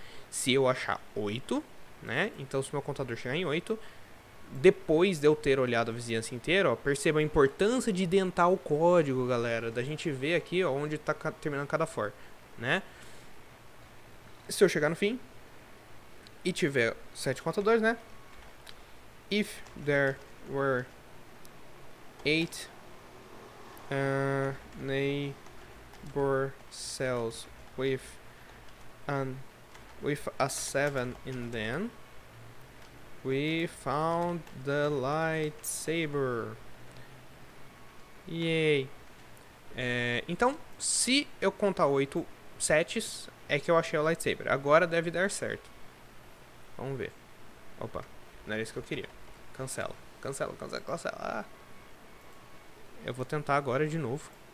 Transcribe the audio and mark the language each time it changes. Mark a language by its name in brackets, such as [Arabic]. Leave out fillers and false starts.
[Portuguese] Se eu achar 8, né? Então se meu contador chegar em 8, depois de eu ter olhado a vizinhança inteira, ó, perceba a importância de identar o código, galera. Da gente ver aqui, ó, onde tá terminando cada for, né? Se eu chegar no fim e tiver 7 contadores, né? [English] If there were 8 neighbor cells with a 7 in them, we found the lightsaber. Yay! [Portuguese] Então, se eu contar 8 sets, é que eu achei o lightsaber. Agora deve dar certo. Vamos ver. Opa, não era isso que eu queria. Cancela. Ah. Eu vou tentar agora de novo.